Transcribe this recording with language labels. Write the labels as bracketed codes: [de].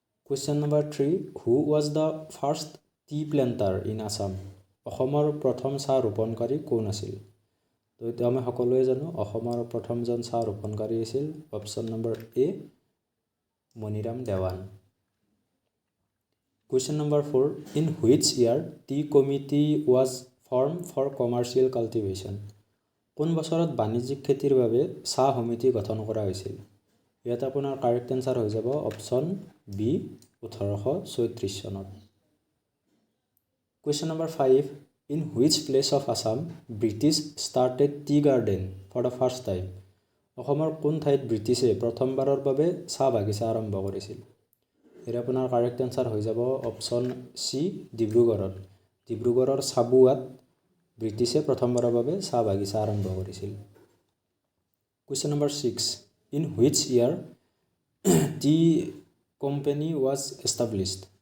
[en] Question number 3, who was the first tea planter in Assam? [as] অসমৰ প্ৰথম চাহ ৰোপণকাৰী কোন আছিল? তো এইটো আমি সকলোৱে জানো, অসমৰ প্ৰথমজন চাহ ৰোপণকাৰী আছিল option number A, Maniram Dewan. [en] Question number 4, in which year tea committee was formed for commercial cultivation? [as] কোন বছৰত বাণিজ্যিক খেতিৰ বাবে চাহ সমিতি গঠন কৰা হৈছিল? ইয়াত আপোনাৰ কাৰেক্ট এনচাৰ হৈ যাব অপশ্যন বি, 1834 চনত। [en] Question number 5, in which place of Assam British started tea garden for the first time? [as] অসমৰ কোন ঠাইত ব্ৰিটিছে প্ৰথমবাৰৰ বাবে চাহ বাগিচা আৰম্ভ কৰিছিল? ইয়াৰ আপোনাৰ কাৰেক্ট এনচাৰ হৈ যাব অপশ্যন চি, ডিব্ৰুগড়ত। ডিব্ৰুগড়ৰ চাবুৱাত ব্ৰিটিছে প্ৰথমবাৰৰ বাবে চাহ বাগিচা আৰম্ভ কৰিছিল। [en] Question number 6, in which year tea company was established?